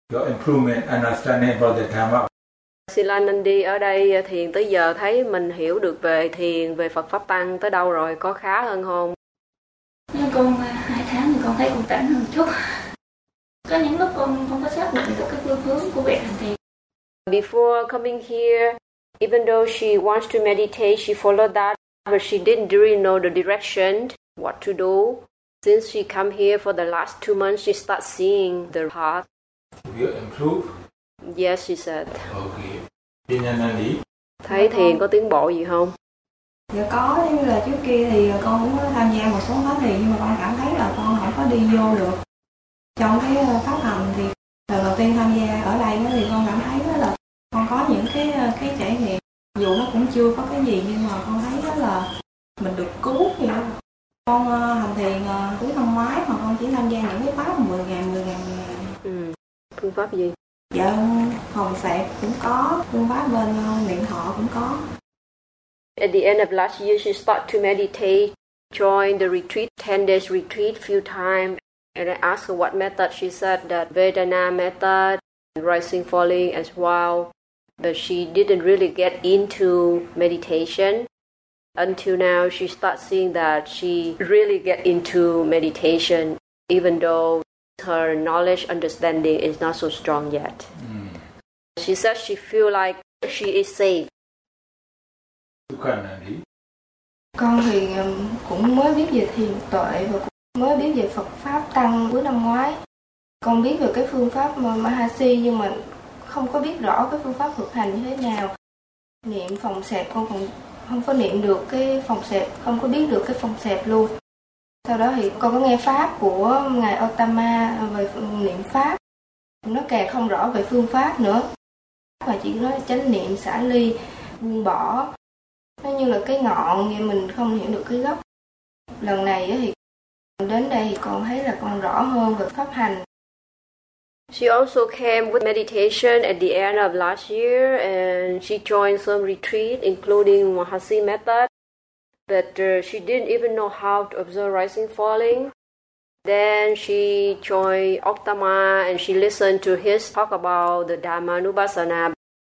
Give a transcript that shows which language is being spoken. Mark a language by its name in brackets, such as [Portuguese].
[English] Your improvement, understanding about the Dhamma. [Vietnamese] Silanandi ở đây thiền tới giờ thấy mình hiểu được về thiền, về Phật Pháp Tăng tới đâu rồi, có khá hơn không? Nhưng con 2 tháng thì con thấy con tránh hơn chút. Có những lúc con không có xác định được cái phương hướng của việc hành thiền. [English] Before coming here, even though she wants to meditate, she followed that, but she didn't really know the direction, what to do. Since she come here for the last 2 months, she start seeing the path. You improve? Yes, she said. [Vietnamese] Okay. Đi nhanh lên đi. Thấy thiền có tiến bộ gì không? Dạ có, như là trước kia thì con cũng tham gia một số khóa thiền nhưng mà con cảm thấy là con không có đi vô được. Trong cái pháp hành thì lần đầu tiên tham gia ở đây thì con cảm thấy là con có những cái trải nghiệm. Dù nó cũng chưa có cái gì nhưng mà con thấy là mình được cứu vậy đó. Con hành thiền cuối năm ngoái mà con chỉ tham gia những cái pháp 10 ngày. Phương pháp gì? Dạ, hồng sẹt cũng có, phương pháp bên niệm thọ cũng có. [English] At the end of last year, she started to meditate, joined the retreat, 10 days retreat, few times. And I asked her what method. She said that Vedana method, rising, falling as well. But she didn't really get into meditation. Until now, she started seeing that she really get into meditation, even though her knowledge, understanding is not so strong yet. Mm. She said she feel like she is safe. [Vietnamese] Con thì cũng mới biết về thiền tuệ và cũng mới biết về Phật Pháp Tăng cuối năm ngoái. Con biết về cái phương pháp Mahasi nhưng mà không có biết rõ cái phương pháp thực hành như thế nào. Niệm phòng xẹp con cũng không có niệm được cái phòng xẹp, không có biết được cái phòng xẹp luôn. Sau đó thì con có nghe pháp của Ngài Otama về niệm pháp. Nó càng không rõ về phương pháp nữa. Mà chỉ nói chánh niệm, xả ly, buông bỏ. Nó như là cái ngọn nghe mình không hiểu được cái gốc. Lần này thì đến đây con thấy là con rõ hơn về pháp hành. [English] She also came with meditation at the end of last year and she joined some retreat including Mahasi method. But she didn't even know how to observe rising falling. Then she joined Ottama and she listened to his talk about the Dhamma Nubasana.